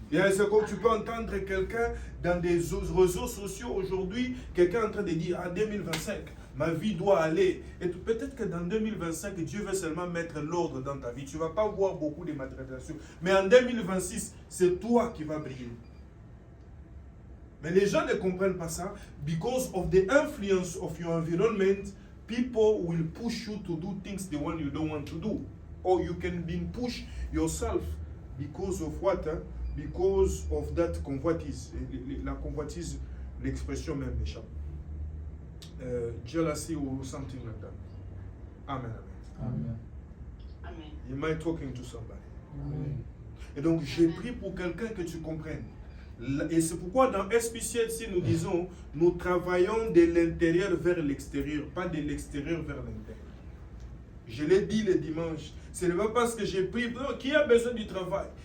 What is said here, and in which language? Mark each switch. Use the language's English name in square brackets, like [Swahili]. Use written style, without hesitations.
[French] C'est comme tu peux entendre quelqu'un dans des réseaux sociaux aujourd'hui, quelqu'un en train de dire, ah 2025, ma vie doit aller. Et peut-être que dans 2025, Dieu veut seulement mettre l'ordre dans ta vie. Tu ne vas pas voir beaucoup de matérialisation. Mais en 2026, c'est toi qui vas briller. Mais les gens ne comprennent pas ça. [English] Because of the influence of your environment, people will push you to do things the one you don't want to do. Or you can be pushed yourself because of what? Because of that convoitise. [French] La convoitise, l'expression même m'échappe. [English] Jealousy or something like that. Amen, amen. Amen. Am I talking to somebody? Amen. [French] Et donc, j'ai pris pour quelqu'un que tu comprennes. Et c'est pourquoi dans SPCLC, nous disons, nous travaillons de l'intérieur vers l'extérieur, pas de l'extérieur vers l'intérieur. Je l'ai dit le dimanche. Ce n'est pas parce que j'ai pris, non, qui a besoin du travail?